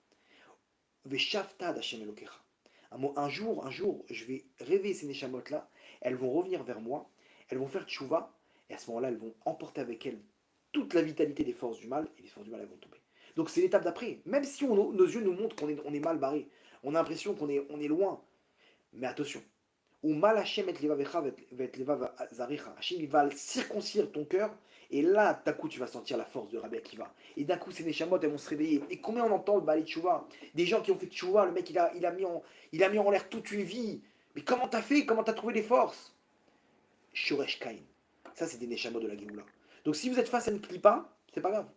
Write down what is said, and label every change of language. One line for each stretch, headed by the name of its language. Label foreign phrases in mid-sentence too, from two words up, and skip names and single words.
Hebrew: ושבת עד השם אלהיך.
French: Un jour, je vais rêver ces Neshamot-là, elles vont revenir vers moi, elles vont faire tchouva, et à ce moment-là, elles vont emporter avec elles toute la vitalité des forces du mal, et les forces du mal, elles vont tomber. Donc c'est l'étape d'après. Même si nos yeux nous montrent qu'on est mal barré, on a l'impression qu'on est loin, mais attention.
Hebrew: ומל השם את לבבך ואת לבב זרעך.
French: Hachem, il va circoncire ton cœur, et là, d'un coup, tu vas sentir la force de Rabbi Akiva. Et d'un coup, ces Neshamot, elles vont se réveiller. Et combien on entend le
Hebrew: בעלי תשובה?
French: Des gens qui ont fait Tchouva, le mec, il a mis en l'air toute une vie. Mais comment t'as fait? Comment t'as trouvé des forces?
Hebrew: שורש קין.
French: Ça, c'est des Neshamot de la Géoula. Donc, si vous êtes face à une clipa, c'est pas grave.